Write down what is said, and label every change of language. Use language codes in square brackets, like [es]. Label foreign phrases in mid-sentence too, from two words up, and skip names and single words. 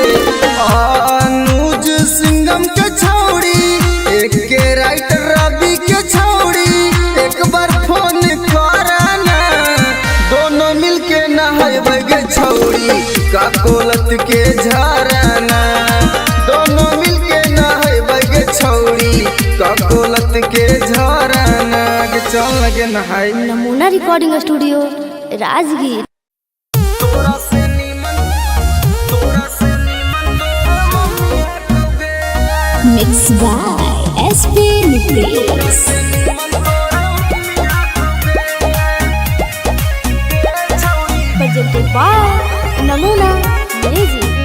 [mag] अनुज सिंगम के छौड़ी एक के राइटर रवि के छौड़ी एक बार फोन कराना। दोनों मिलके नहाइबै गे छौड़ी का कोलत के झरना। दोनों मिलके नहाइबै गे छौड़ी का कोलत के झरना। के चल लगे नहाई। नमूना रिकॉर्डिंग स्टूडियो राजगीर। [en] mix by SP Nitesh. [mag] presented by नमूना म्यूजिक।